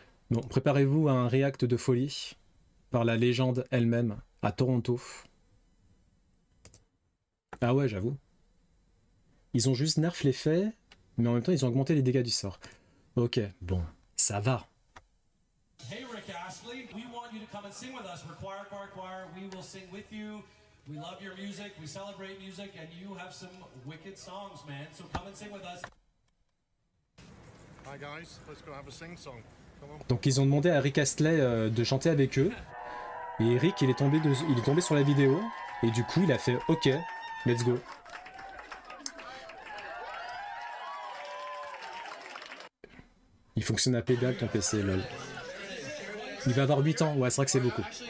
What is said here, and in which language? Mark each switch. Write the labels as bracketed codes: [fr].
[fr] Bon, préparez-vous à un react de folie par la légende elle-même à Toronto. Ah ouais, j'avoue. Ils ont juste nerf l'effet, mais en même temps, ils ont augmenté les dégâts du sort. Ok, bon, ça va. [en] Hey Rick Astley, we want you to come and sing with us. We're choir. We will sing with you. We love your music. We celebrate music, and you have some wicked songs, man. So come and sing with us. Hi guys, let's go have a sing song. Come on. [fr] Donc ils ont demandé à Rick Astley de chanter avec eux. Et Rick, il est tombé sur la vidéo. Et du coup, il a fait OK, [en] let's go. [fr] Il fonctionne à pédale ton PC, lol. Il va avoir 8 ans, ouais, c'est vrai que c'est beaucoup.